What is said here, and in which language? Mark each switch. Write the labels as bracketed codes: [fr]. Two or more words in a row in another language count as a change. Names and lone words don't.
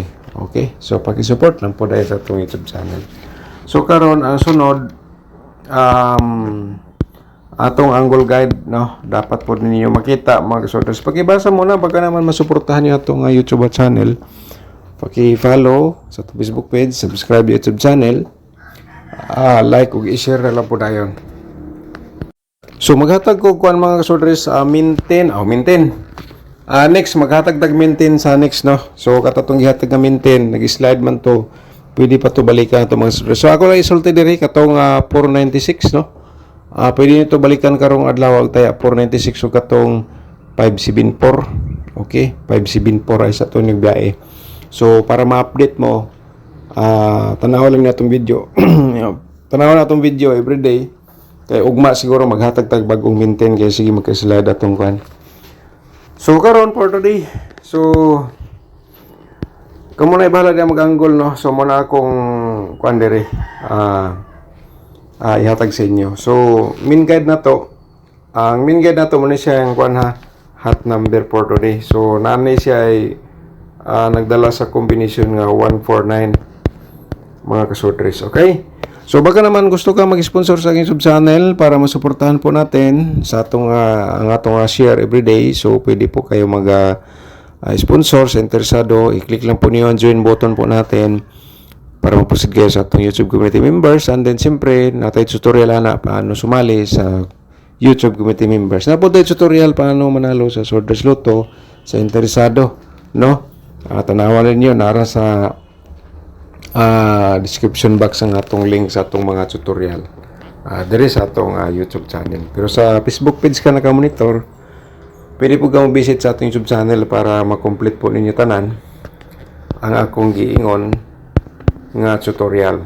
[ceb] Okay, so paki-support lang po dahil sa atong YouTube channel. So karon ang sunod atong angle guide no, dapat po ninyo makita mga kasodres. [tl] Pakibasa muna baka naman masuportahan niyo atong YouTube channel. [ceb] Paki-follow sa Facebook page, subscribe YouTube channel, like ug i-share na lang po dayon. So maghatag ko kuan mga kasodres maintain. Next maghatag tag maintain sa next no. So katatong gihatag nga maintain, nag-slide man to. Pwede pa to balikan to mga kasodres. So ako lang isulti diri katong 496 no. Pwede nito balikan karong adlaw taya 496 ug katong 574. Okay, 574 ay sa to ning biyahe. So para ma-update mo, tanaw lang natong video. Tanaw na atong video everyday. Kay ugma siguro maghatag tag bagong maintain kay sige magka-slide atong kan. So karon [en] for today. [ceb] So kamo na ibahala dia mag-angle no. So muna akong kuan diri. Ihatag sa inyo. So [en] main guide [ceb] na to. Ang [en] main guide [ceb] na to muna siya ang kuan [en] hot number for today. [ceb] So nanay siya ay nagdala sa combination nga 149 mga kasodres. Okay? [tl] So baka naman gusto ka mag-sponsor sa aking sub-channel para masuportahan po natin sa atong ang atong share everyday. So pwede po kayo mag-sponsor sa interesado. I-click lang po niyo ang [en] join button [tl] po natin para mag-proceed kayo sa atong YouTube [en] community members. [tl] And then siyempre, natay tutorial na paano sumali sa YouTube [en] community members. [tl] Na po tayo tutorial paano manalo sa Sworders Lotto sa interesado. [ceb] No? Tanawan ninyo, nara sa [en] description box [ceb] ang atong link sa atong mga tutorial. Diri sa atong YouTube channel. Pero sa Facebook page ka naka-monitor, pwede po ka visit sa atong YouTube channel para ma-complete po ninyo tanan ang akong giingon nga tutorial.